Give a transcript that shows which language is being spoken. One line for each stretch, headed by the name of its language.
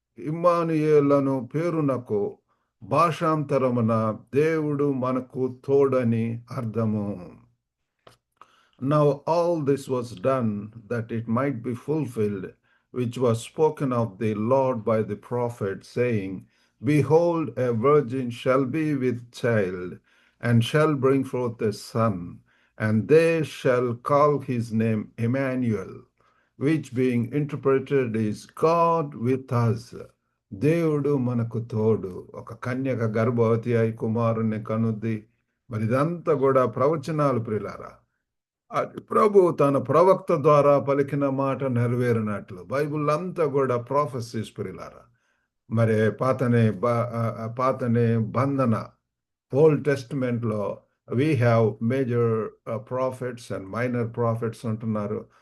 Telugu: ఇమ్మానుయేలను పేరునకు భాషాంతరమున దేవుడు మనకు తోడని అర్థము.
English: Now all this was done that it might be fulfilled, which was spoken of the Lord by the prophet, saying, Behold, a virgin shall be with child, and shall bring forth a son, and they shall call his name Emmanuel, which being interpreted is God with us.
Telugu: దేవుడు మనకు తోడు. ఒక కన్యక గర్భవతి అయి కుమారుని కనుద్ది. మరి ఇదంతా కూడా ప్రవచనాలు ప్రియులారా. అది ప్రభు తన ప్రవక్త ద్వారా పలికిన మాట నెరవేరినట్లు బైబిల్ అంతా కూడా ప్రాఫెసీస్ ప్రియులారా. మరి పాతనే బంధన old టెస్ట్మెంట్లో
English: we have major prophets and minor prophets
Telugu: అంటున్నారు.